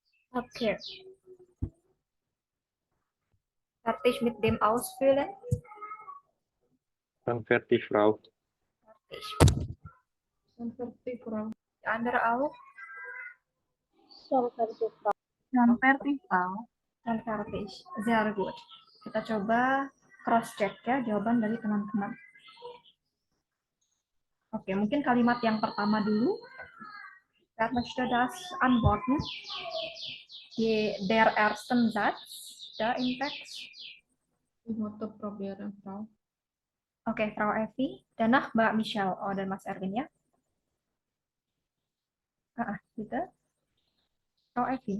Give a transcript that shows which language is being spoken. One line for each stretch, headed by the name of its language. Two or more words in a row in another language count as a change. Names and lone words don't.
German: Oke. Fertig mit dem Ausfüllen. Fertig, Frau. Fertig, Frau. Die andere auch. Schon fertig, Frau. Schon fertig, Frau. Schon fertig. Sehr gut.
Indonesian: Kita coba
English: cross check
Indonesian: ya jawaban dari teman-teman. Oke, mungkin kalimat yang pertama dulu.
German: Wer möchte das antworten? Der ersten Satz da im Text. Ich möchte probieren, Frau. Oke, Frau Evi. Danach Mbak Michelle.
Indonesian: Oh, dan Mas Erwin ya. Gitu.
German: Frau Evi.